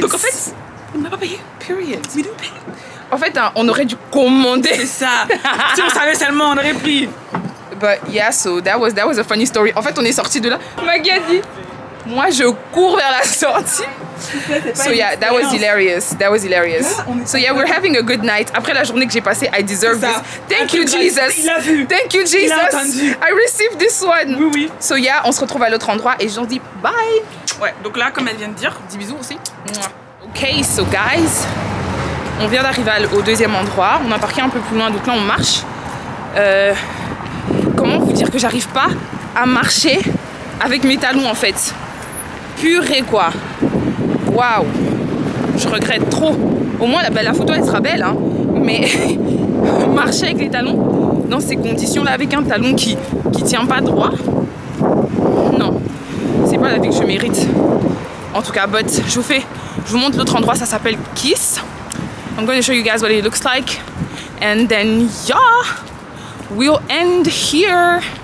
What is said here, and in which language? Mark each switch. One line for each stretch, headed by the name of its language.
French: Donc en fait, on m'a pas payé.
English: Period.
French: Mais nous paye. En fait, hein, on aurait dû commander. C'est ça. Si on savait seulement, on aurait pris.
English: But yeah, so that was a funny story.
French: En fait, on est sorti de là. Maggie a dit, moi je cours vers la sortie.
English: So yeah, that was hilarious. That was hilarious. So yeah, we're having a good night.
French: Après la journée que j'ai passée,
English: I deserve this. Thank you, Jesus.
French: Il a vu.
English: Thank you, Jesus.
French: Il a entendu.
English: I received this one.
French: Oui, oui.
English: So yeah,
French: on se retrouve à l'autre endroit et j'en dis bye. Ouais, donc là, comme elle vient de dire, Dis bisous aussi.
English: Ok, so guys,
French: on vient d'arriver au deuxième endroit. On a parqué un peu plus loin, donc là on marche. Comment vous dire que j'arrive pas à marcher avec mes talons en fait. Purée quoi. Waouh. Je regrette trop. Au moins la photo elle sera belle hein. Mais marcher avec les talons dans ces conditions là avec un talon qui tient pas droit. Non. C'est pas la vie que je mérite. En tout cas, but je vous montre l'autre endroit, ça s'appelle Kiss.
English: I'm going to show you guys what it looks like. And then yeah, we'll end here.